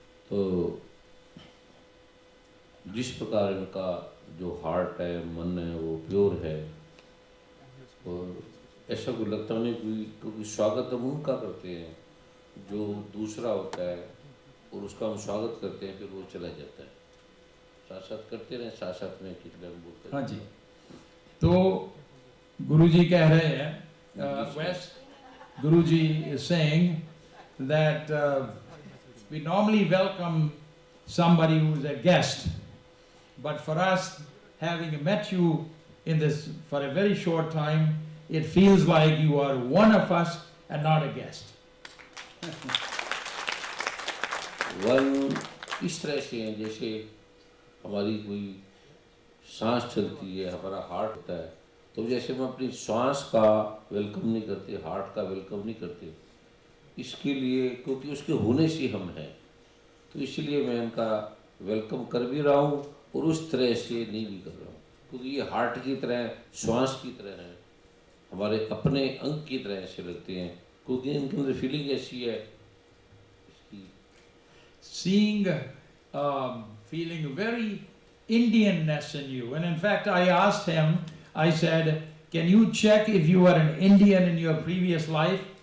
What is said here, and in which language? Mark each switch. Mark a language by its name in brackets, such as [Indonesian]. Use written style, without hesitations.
[Hindi] तो जिस प्रकार इनका जो हार्ट है, मन है, वो प्योर है, और ऐसा कोई लगता नहीं क्योंकि स्वागत हम उनका करते हैं जो दूसरा होता है और उसका हम स्वागत करते हैं, फिर वो चला जाता है। साथ साथ करते रहें, साथ साथ में कितना हम बोलते हैं। हाँ जी, तो गुरुजी कह रहे हैं, [English] West Guruji is saying that we normally welcome somebody who is a guest, but for us, having met you in this for a very short time, it feels like you are one of us and not a guest. [Hindi] One इस तरह से है जैसे हमारी कोई सांस चलती है, हमारा हार्ट होता है, तो जैसे हम अपनी सांस का वेलकम नहीं करते, हार्ट का वेलकम नहीं करते, इसके लिए क्योंकि उसके होने से हम हैं, तो इसलिए मैं इनका वेलकम कर भी रहा हूँ और उस तरह से नहीं भी कर रहा हूँ, क्योंकि ये हार्ट की तरह, श्वास की तरह है, हमारे अपने अंग की तरह ऐसे लगते हैं, क्योंकि इनके अंदर फीलिंग ऐसी है। [English] Seeing, feeling very Indianness in you. And in fact, I asked him, I said, can you check if you were an Indian in your previous life?